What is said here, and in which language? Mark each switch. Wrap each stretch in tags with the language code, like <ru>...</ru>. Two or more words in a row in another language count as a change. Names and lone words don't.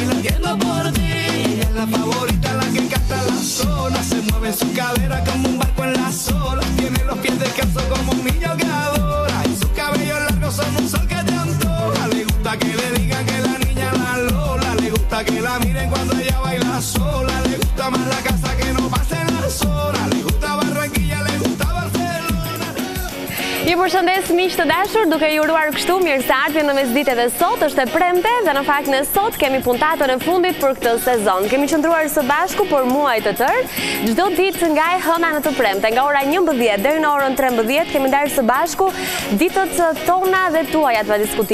<es>Ella es la favorita, la que canta la zona, se mueve en su cadera como un barco en las olas, tiene los pies descalzos como un niño que adora, y sus cabellos largos son un sol que te antoja. Le gusta que le digan que la niña la Lola, le gusta que la miren cuando ella baila sola, le gusta más la casa que no pase en la zona, le gusta Barranquilla, le gusta Barcelona.</es> <sq>Ju përshëndes miq të dashur, duke ju uruar kështu mirë se ardhni në mesdite dhe sot është e premte dhe në fakt ne sot kemi puntatën e fundit për këtë sezon. Kemi qëndruar së bashku për muaj të tërë, çdo ditë nga e hëna në të premte, nga ora 11 deri në orën 13 kemi ndarë së bashku ditët tona dhe tuaja të diskutim.</sq>